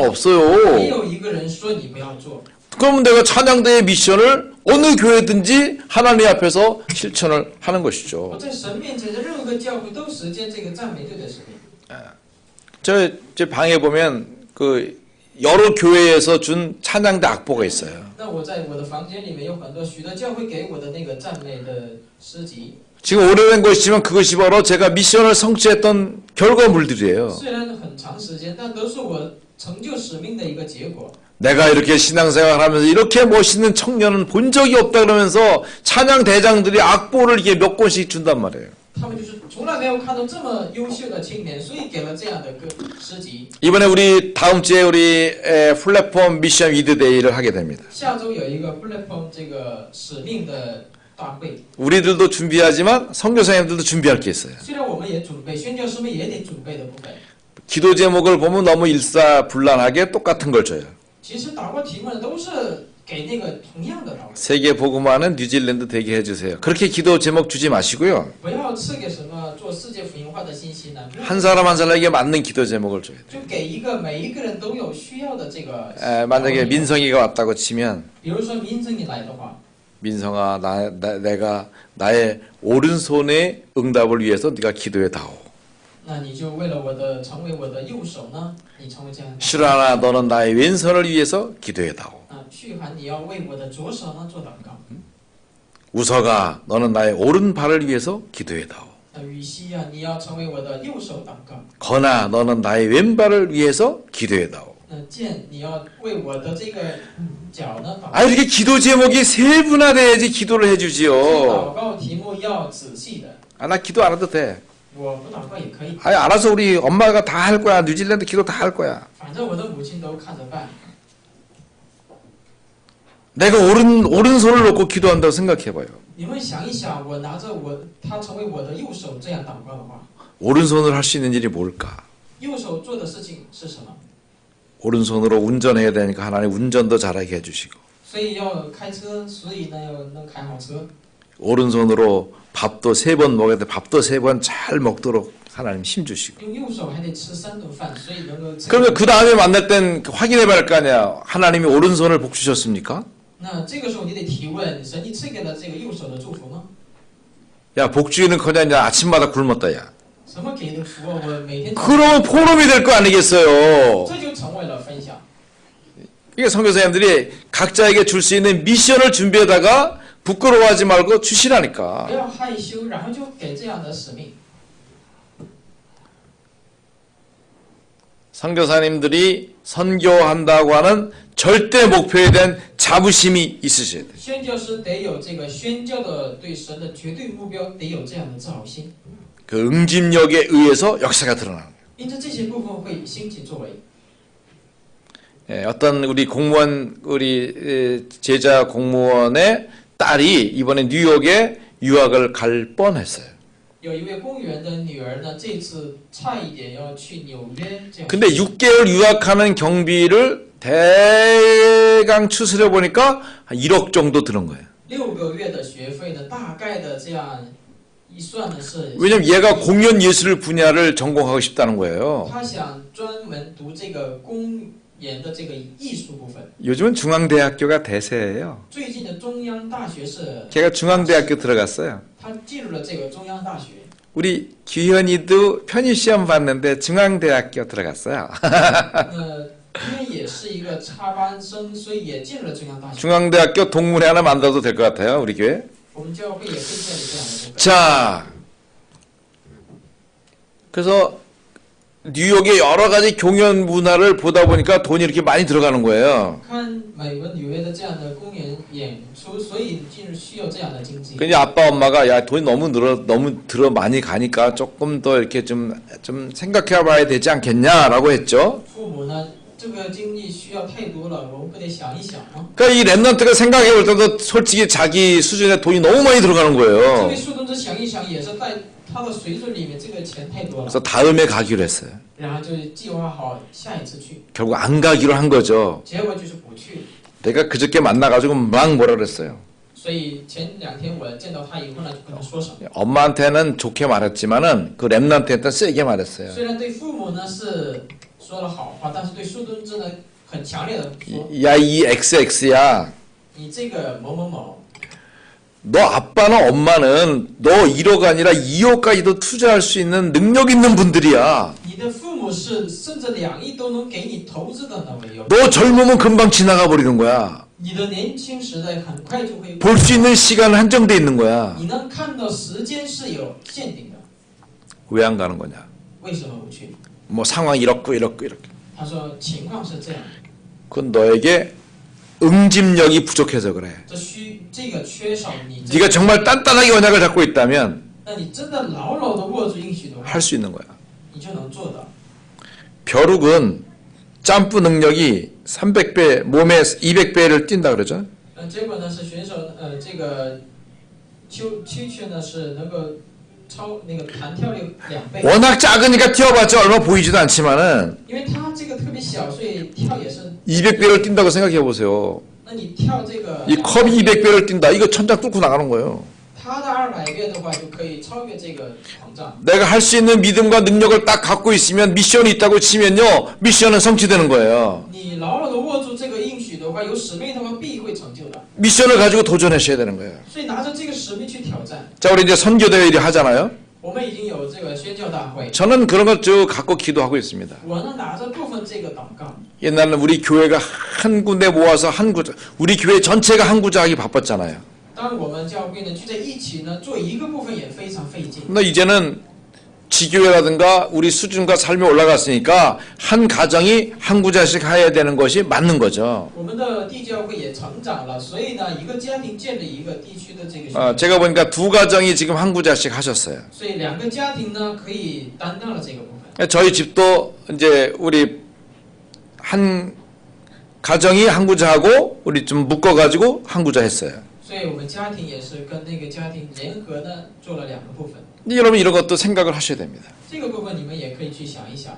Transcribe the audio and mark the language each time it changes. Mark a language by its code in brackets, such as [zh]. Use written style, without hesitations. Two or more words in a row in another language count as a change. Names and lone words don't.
[zh] 没 [ko] 없어요. [zh] 有一个人说你不要做。 [ko] 그러면 내가 찬양대의 미션을 어느 교회든지 하나님 앞에서 실천을 하는 [zh] 我 [ko] 것이죠. [zh] 在神面前的任何个教会都实践这个赞美队的使命。 [ko] 제 방에 보면 그 여러 교회에서 준 찬양대 악보가 있어요. [zh] 那我在我的房间里面有很多许多教会给我的那个赞美的诗集， [ko] 지금 오래된 것이지만 그것이 바로 제가 미션을 성취했던 결과물들이에요. [zh] 虽然很长时间，但都是我成就使命的一个结果。 [ko] 내가 이렇게 신앙생활을 하면서 이렇게 멋있는 청년은 본 적이 없다 그러면서 찬양 대장들이 악보를 이게 몇 권씩 준단 말이에요. [zh] 他们就是从来没有看到这么优秀的青年，所以给了这样的个诗集。 [ko] 이번에 우리 다음 주에 우리 플랫폼 미션 위드데이를 하게 됩니다. [zh] 下周有一个 platform 这个使命的大会， [ko] 우리들도 준비하지만 선교사님들도 준비할 게 있어요. [zh] 虽然我们也准备，宣教师们也得准备的部分。 [ko] 기도 제목을 보면 너무 일사불란하게 똑같은 걸 줘요. [zh] 其实祷告题目呢都是给那个同样的祷告， [ko] 세계 복음화는 뉴질랜드 되게 해주세요. 그렇게 기도 제목 주지 마시고요. [zh] 不要赐给什么做世界福音化的信息呢， [ko] 한 사람 한 사람에게 맞는 기도 제목을 줘야 돼요. [zh] 就给一个每一个人都有需要的这个。 [ko] 만약에 민성이가 왔다고 치면 [zh] 比如说民生你来的话， [ko] 민성아 내가 나의 오른손의 응답을 위해서 네가 기도해 다오. [zh] 那你就为了我的成为我的右手呢，你成为这样的。 [ko] 슈라나 너는 나의 왼손을 위해서 기도해 다오. [zh] 旭涵你要为我的左手呢做祷告。 [ko] 우서가 너는 나의 오른발을 위해서 기도해 다오. [zh] 雨熙啊，你要成为我的右手祷告。 [ko] 건아 너는 나의 왼발을 위해서 기도해 다오. [zh] 剑，你要为我的这个脚呢祷告。 [ko] 아 이렇게 기도 제목이 세분화돼야지 기도를 해주지요. [zh] 祷告题目要仔细的。 [ko] 나 기도 안 해도 돼. [zh] 我不祷告也可以。 [ko] 알아서 우리 엄마가 다 할 거야. 뉴질랜드 기도 다 할 거야. [zh] 反正我的母亲都看着办。 [ko] 내가 오른손을 놓고 기도한다고 생각해봐요. [zh] 你们想一想，我拿着他成为我的右手这样祷告的话， [ko] 오른손으로 할 수 있는 일이 뭘까? [zh] 右手做的事情是什么？ [ko] 오른손으로 운전해야 되니까 하나님 운전도 잘하게 해주시고, [zh] 所以要开车，所以呢要能开好车。 [ko] 오른손으로 밥도 3번 먹어야 돼. 밥도 3번 잘 먹도록 하나님 힘 주시고. [zh] 用右手还得吃3顿饭，所以能够。 [ko] 그러면 그 다음에 만날 땐 확인해봐야 할 거 아니야. 하나님이 오른손을 복 주셨습니까? [zh] 那这个时候你得提问：神，你赐给了这个右手的祝福吗？ [ko] 야, 복 주기는커녕 이제 아침마다 굶었다, 야. [zh] 什么给的福啊？我每天。 [ko] 그러면 포럼이 될 거 아니겠어요? [zh] 这就成为了分享。 [ko] 이게 선교사님들이 각자에게 줄 수 있는 미션을 준비하다가 부끄러워하지 말고 주시라니까. [zh] 不要害羞，然后就给这样的使命。 [ko] 선교사님들이 선교한다고 하는 절대 목표에 대한 자부심이 있으셔야 돼요. [zh] 宣教师得有这个宣教的对神的绝对目标，得有这样的自豪心。 [ko] 그 응집력에 의해서 역사가 드러나는 거예요. [zh] 因此这些部分会兴起作为。 [ko] 예, 어떤 우리 공무원 우리 제자 공무원의 딸이 이번에 뉴욕에 유학을 갈 뻔했어요. [zh] 有一位公务员的女儿呢，这次差一点要去纽约这样。 [ko] 근데 6개월 유학하는 경비를 대강 추스려 보니까 한 1억 정도 드는 거예요. [zh] 6 个月的学费呢，大概的这样一算呢是。 [ko] 왜냐면 얘가 공연 예술 분야를 전공하고 싶다는 거예요. [zh] 他想专门读这个公演的这个艺术部分。 [ko] 요즘은 중앙대학교가 대세예요. [zh] 最近的中央大学是。 [ko] 걔가 중앙대학교 들어갔어요. [zh] 他进入了这个中央大学。 [ko] 우리 규현이도 편입시험 봤는데 중앙대학교 들어갔어요. [zh] 因为也是一个插班生，所以也进入了中央大学。 [ko] 중앙대학교 동문회 하나 만들어도 될 것 같아요, 우리 교회. [zh] 我们教会也可以建立这样的部分。 [ko] 자, 그래서 뉴욕의 여러 가지 공연 문화를 보다 보니까 돈이 이렇게 많이 들어가는 거예요. [zh] 看美国纽约的这样的公演演出，所以进入需要这样的经济。 [ko] 그냥 아빠 엄마가 야 돈이 너무 들어 많이 가니까 조금 더 이렇게 좀 생각해봐야 되지 않겠냐라고 했죠. [zh] 父母呢，这个经济需要太多了，我们不得想一想吗？ [ko] 그러니까 이 랩런트가 생각해볼 때도 솔직히 자기 수준에 돈이 너무 많이 들어가는 [zh] 这 [ko] 거예요. [zh] 位树洞子想一想，也是在他的水准里面，这个钱太多了。 [ko] 그래서 다음에 가기로 했어요. [zh] 然后就计划好下一次去， [ko] 결국 안 가기로 한 거죠. [zh] 结果就是不去。 [ko] 내가 그저께 만나가지고 막 뭐라 그랬어요. [zh] 所以前2天我见到他以后呢，就跟他说什么？ [ko] 엄마한테는 좋게 말했지만은 그 랩런트한테는 세게 말했어요. [zh] 虽然对父母呢是说了好话，但是对树墩子呢很强烈的说， [ko] 야, 이 XX야. [zh] 你这个某某某， [ko] 너 아빠나 엄마는 너 1억 아니라 2억까지도 투자할 수 있는 능력 있는 분들이야. [zh] 你的父母是甚至2亿都能给你投资的那位有。 [ko] 너 젊으면 금방 지나가 버리는 거야. [zh] 你的年轻时代很快就会， [ko] 볼 수 있는 시간은 한정돼 있는 거야. [zh] 你能看到时间是有限定的， [ko] 왜 안 가는 거냐? [zh] 为什么不去？ [ko] 뭐 상황 이렇고 이렇고 이렇게. [zh] 他说情况是这样， [ko] 그건 너에게 응집력이 부족해서 그래. [zh] 这个缺少你。 [ko] 네가 정말 단단하게 언약을 잡고 있다면 [zh] 那你真的牢牢的握住应许的话， [ko] 할 수 있는 거야. [zh] 你就能做到。 [ko] 벼룩은 점프 능력이 300배, 몸에 200배를 뛴다 그러죠. [zh] 结果呢是选手这个秋雀呢是能够超那个弹跳力2倍。 [ko] 워낙 작으니까 뛰어봤자 얼마 보이지도 않지만은 [zh] 因为他这个特别小，所以跳也是。 [ko] 200배를 뛴다고 생각해 보세요. [zh] 那你跳这个， [ko] 이 컵이 200배를 뛴다. 이거 천장 뚫고 나가는 거예요. [zh] 他的200倍的话，就可以超越这个膨胀。 [ko] 내가 할 수 있는 믿음과 능력을 딱 갖고 있으면 미션이 있다고 치면요. 미션은 성취되는 거예요. [zh] 你牢牢的握住这个应许的话，有使命的话，必会成就的。 [ko] 미션을 가지고 도전하셔야 되는 거예요. [zh] 所以拿着这个使命去挑战。 [ko] 자, 우리 이제 선교대회 일이 하잖아요. [zh] 我们已经有这个宣教大会， [ko] 저는 그런 것 쭉 갖고 기도하고 있습니다. [zh] 我呢拿着部分这个祷告。 [ko] 옛날에는 우리 교회가 한 군데 모아서 한 구자, 우리 교회 전체가 한 구자 하기 바빴잖아요. [zh] 当我们教会呢聚在一起呢，做一个部分也非常费劲。 [ko] 근데 이제는 지교회라든가 우리 수준과 삶이 올라갔으니까 한 가정이 한 구자씩 해야 되는 것이 맞는 거죠. [zh] 我们的地教会也成长了，所以呢，一个家庭建立一个地区的这个。 [ko] 제가 보니까 2가정이 지금 한 구자씩 하셨어요. [zh] 所以2个家庭呢可以担当了这个部分。 [ko] 저희 집도 이제 우리 한 가정이 한 구자하고 우리 좀 묶어가지고 한 구자 했어요. [zh] 所以我们家庭也是跟那个家庭联合的做了2个部分。 [ko] 여러분 이런 것도 생각을 하셔야 됩니다. [zh] 这个部分你们也可以去想一想，